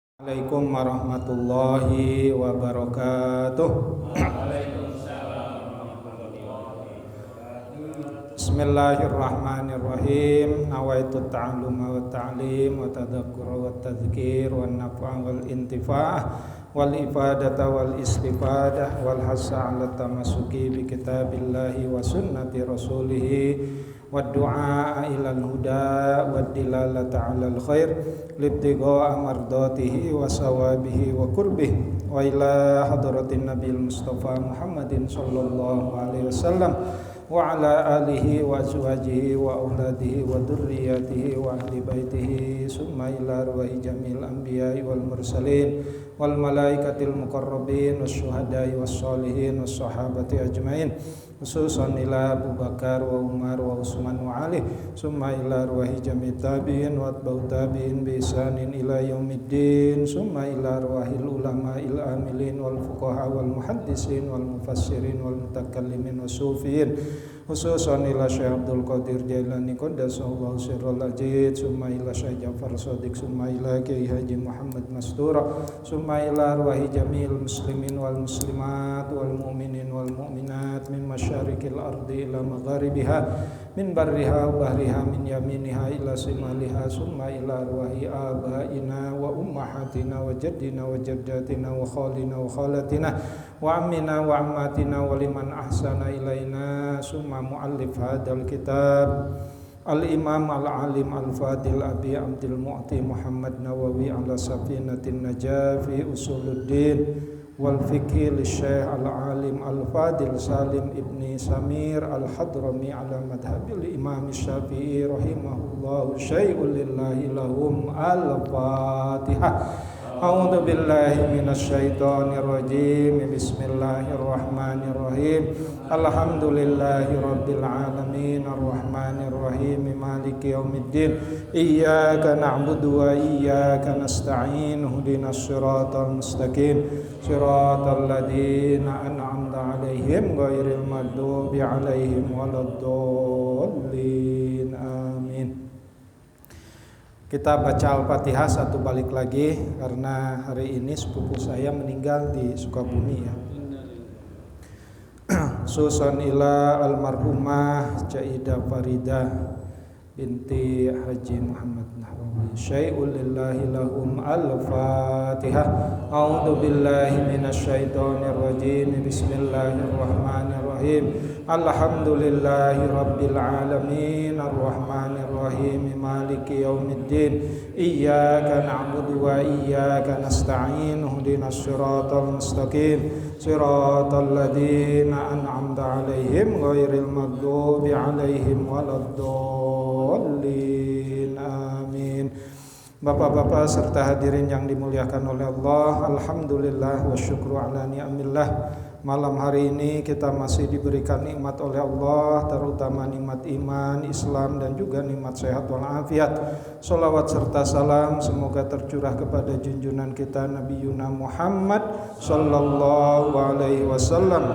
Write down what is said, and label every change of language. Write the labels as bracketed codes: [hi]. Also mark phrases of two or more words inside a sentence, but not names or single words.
[ar] السلام عليكم ورحمة الله وبركاته. Bismillahirrahmanirrahim. نويت التعلم والتعليم والتذكر والتذكير والنفع والانتفاع والإفادة والاستفادة والحث على التمسك بكتاب الله وسنة رسوله والدعاء إلى الهدى والدلالة على الخير ابتغاء مرضاته وثوابه وقربه وإلى حضرة النبي المصطفى محمد صلى الله عليه وسلم وعلى آله وأزواجه وأولاده وذرياته وأهل بيته ثم إلى أرواح جميع الأنبياء والمرسلين والملائكة المقربين والشهداء والصالحين والصحابة أجمعين خصوصا إلى أبو بكر وعمر وعثمان وعلي ثم إلى أرواح جميع التابعين وأتباع التابعين بإحسان إلى يوم الدين ثم إلى أرواح العلماء العاملين والفقهاء والمحدثين والمفسرين والمتكلمين والصوفيين خصوصا إلى شيخ عبد القادر جيلاني قدس الله سره الأجيد ثم إلى شيخ Abdul Qadir Jailani qaddasallahu sirral ajid summa ila Syekh جعفر صادق ثم إلى Kiai Haji Muhammad Mastura ثم إلى أرواح جميع المسلمين والمسلمات والمؤمنين والمؤمنات من مشارق الأرض إلى مغاربها من برها وبحرها من يمينها إلى شمالها ثم إلى أرواح آبائنا وأمهاتنا و أجدادنا وجداتنا وخالنا وخالاتنا وعمنا وعماتنا و ولمن أحسن إلينا ثم مؤلف هذا الكتاب الإمام العالم الفاضل أبي عبد المعطي محمد نووي على سفينة النجاة في أصول الدين والفقه لشيخ العالم الفاضل سالم بن سمير الحضرمي على مذهب الإمام الشافعي رحمه الله شيء لله لهم الفاتحة. أعوذ بالله من الشيطان الرجيم. بسم الله الرحمن الرحيم. الحمد لله رب العالمين الرحمن الرحيم مالك يوم الدين. إياك نعبد وإياك نستعين. اهدنا الصراط المستقيم. صراط الذين أنعمت عليهم غير المغضوب عليهم ولا الضالين. Amin. [id] Kita baca Al-Fatihah satu balik lagi karena hari ini sepupu saya meninggal di Sukabumi ya. [ar] ثم إلى المرحومة Jaidah Farida بنت Haji Muhammad Nahrawi شيء لله لهم الفاتحة. أعوذ بالله من الشيطان الرجيم. بسم الله الرحمن الرحيم. الحمد لله رب العالمين الرحمن الرحيم مالك يوم الدين. إياك نعبد وإياك نستعين. اهدنا الصراط المستقيم. صراط الذين أنعمت عليهم غير المغضوب عليهم ولا الضالين. [id] Amin. Bapak-bapak serta hadirin yang dimuliakan oleh Allah, [ar] الحمد لله والشكر على نعم الله. [id] Malam hari ini kita masih diberikan nikmat oleh Allah, terutama nikmat iman, Islam dan juga nikmat sehat walafiat. Sholawat serta salam semoga tercurah kepada junjungan kita Nabi Yuna Muhammad [ar] صلى الله عليه وسلم.